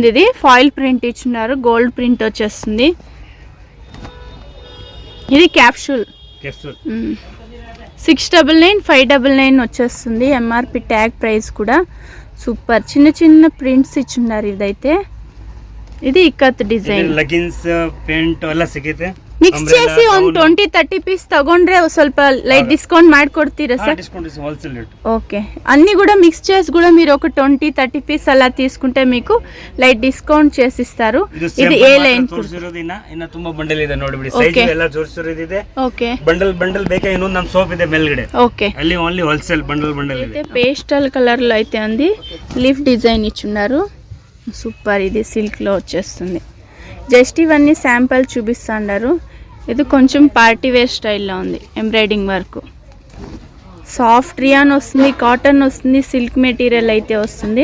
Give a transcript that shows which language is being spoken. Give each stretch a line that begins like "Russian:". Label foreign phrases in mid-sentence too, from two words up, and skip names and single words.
Telugu: ఇది
English: foil print
Telugu: ఇచ్చినారు,
English: gold print
Telugu: వచ్చేస్తుంది. ఇది క్యాప్సూల్ 699 599 వచ్చేస్తుంది.
English: MRP tag price
Telugu: కూడా సూపర్. చిన్న చిన్న ప్రింట్స్ ఇచ్చిన్నారు. ఇదైతే ఇది ఇక్కత్ డిజైన్.
English: leggings pant
Kannada: ಎಲ್ಲ ಸಿಗುತ್ತೆ. ಮಿಕ್ಸ್ చేసి ಒಂದು 20-30 ಪೀಸ್ ತಗೊಂಡ್ರೆ ಸ್ವಲ್ಪ
English: light discount
Kannada: ಮಾಡ್ಕೊಡ್ತೀರಾ ಸರ್?
English: Discount is wholesale rate.
Telugu: ఓకే, అన్ని కూడా మిక్స్ చేసి కూడా మీరు ఒక 20-30 పీస్ అలా తీసుకుంటే మీకు
English: light discount
Telugu: చేసి ఇస్తారు. ఇది ఏ లైన్
Kannada: ತೋರಿಸಿರೋದಿನ ಇನ್ನ ತುಂಬಾ ಬಂಡಲ್ ಇದೆ ನೋಡಿ ಬಿಡಿ. ಸೈಜ್ ಎಲ್ಲ ತೋರಿಸಿರೋದಿದೆ. ಓಕೆ, ಬಂಡಲ್ ಬೇಕಾ? ಇನ್ನೊಂದು ನಮ್ಮ ಸೋಪ್ ಇದೆ ಮೇಲ್ಗಡೆ. ఓకే, ಅಲ್ಲಿ
English: only wholesale
Kannada: ಬಂಡಲ್ ಇದೆ.
English: pastel color
Telugu: లో అయితే ఉంది.
English: leaf design
Telugu: ఇచ్చున్నారు. సూపర్. ఇది సిల్క్ లో వచ్చేస్తుంది. జస్ట్ ఇవన్నీ శాంపుల్ చూపిస్తున్నారు. ఇది కొంచెం
English: party wear
Telugu: స్టైల్లో ఉంది.
English: embroidering work, soft rayon
Telugu: వస్తుంది, కాటన్ వస్తుంది,
English: silk material
Telugu: అయితే వస్తుంది.